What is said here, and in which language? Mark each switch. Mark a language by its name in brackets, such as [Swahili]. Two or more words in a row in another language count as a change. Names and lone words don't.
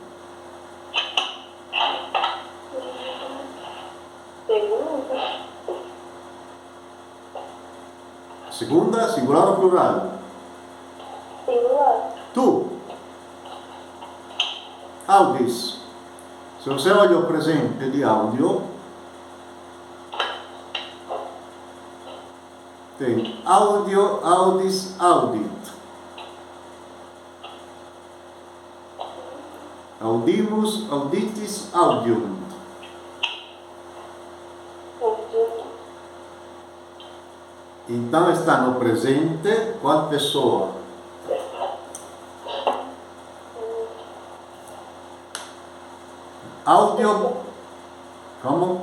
[Portuguese] Segunda, singular ou plural? Singular. [Latin] Tu. Audis. [Portuguese] Se você olha o presente de áudio, tem áudio, [Latin] audis, audit. Audimos, auditis, audium. [Portuguese] Então está no presente qual pessoa? Áudio. Como?